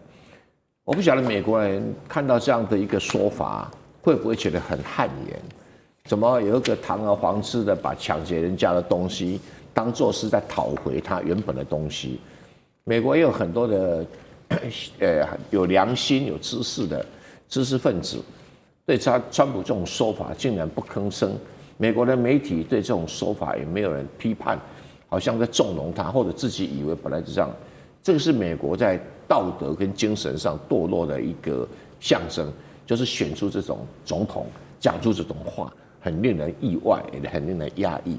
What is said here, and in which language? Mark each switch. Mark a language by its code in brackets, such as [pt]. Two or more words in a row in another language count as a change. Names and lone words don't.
[zh] 我不曉得美國人看到這樣的一個說法，會不會覺得很汗顏？怎麼有一個堂而皇之的把搶劫人家的東西當作是在討回他原本的東西？美國也有很多的有良心、有知識的知識分子，對川普這種說法竟然不吭聲。美國的媒體對這種說法也沒有人批判，好像在縱容他，或者自己以為本來就這樣。這個是美國在道德跟精神上墮落的一個象徵，就是選出這種總統講出這種話，很令人意外，也很令人壓抑。